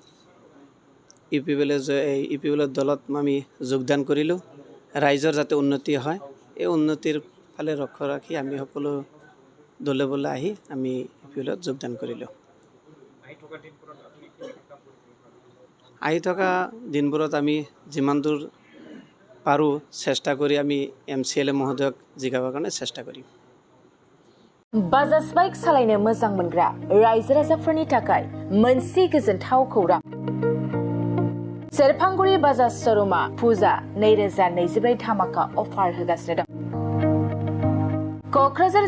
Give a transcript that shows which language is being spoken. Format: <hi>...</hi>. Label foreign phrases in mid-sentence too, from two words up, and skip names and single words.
<as>ইউপিপিএলৰ দলত আমি যোগদান কৰিলোঁ ৰাইজৰ যাতে উন্নতি হয় এই উন্নতিৰ ফালে লক্ষ্য ৰাখি আমি সকলো দলে বলে আহি আমি ইউপিপিএলত যোগদান কৰিলোঁ আহি থকা দিনবোৰত আমি যিমান দূৰ পাৰোঁ চেষ্টা কৰি আমি MCLA মহোদয়ক জিকাবৰ কাৰণে চেষ্টা কৰিম</as> <brx>बाजाज बाइक सालायनो मोजां मोनग्रा रायजो राजाफोरनि थाखाय मोनसे गोजोनथाव खौरां सेरफांगुरि बाजाज शोरूमा फुजा 2024 धामाका अफार होगासिनो दं क'क्राझार</brx>